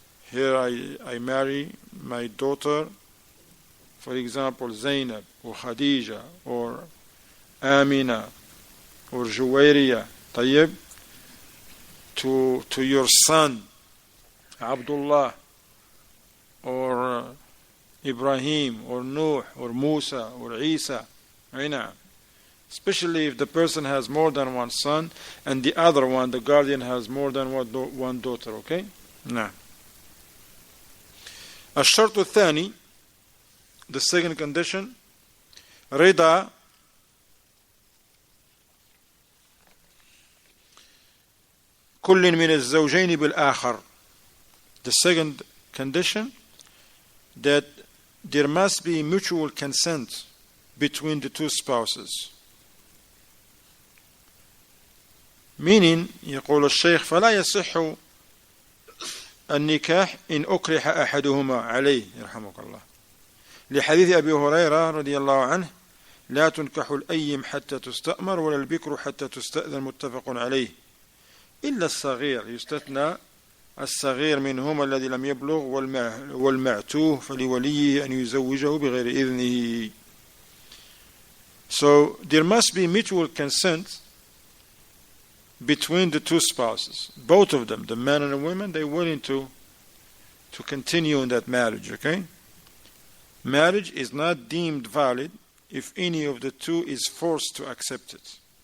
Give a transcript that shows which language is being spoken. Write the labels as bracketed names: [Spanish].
[English] Here I marry my daughter, for example, Zainab, or Khadija, or Amina, or Juwayriya, [Arabic] طيب, [English] to your son, Abdullah, or Ibrahim, or Nuh, or Musa, or Isa. Especially if the person has more than one son, and the other one, the guardian, has more than one daughter. Okay? No. [Arabic] الشرط الثاني, [English] the second condition, [Arabic] رضا كل من الزوجين بالآخر. [English] The second condition, that there must be mutual consent between the two spouses. Meaning, [Arabic] يقول الشيخ فلا يصح النكاح إن أكره أحدهما عليه يرحمك الله لحديث أبي هريرة رضي الله عنه لا تنكح الأيم حتى تستأمر ولا البكر حتى تستأذن متفق عليه إلا الصغير يستثنى الصغير منهما الذي لم يبلغ والمعتوه فلوليه أن يزوجه بغير إذنه. [English] So there must be mutual consent between the two spouses, both of them, the man and the woman. They're willing to continue in that marriage. Okay, marriage is not deemed valid if any of the two is forced to accept it.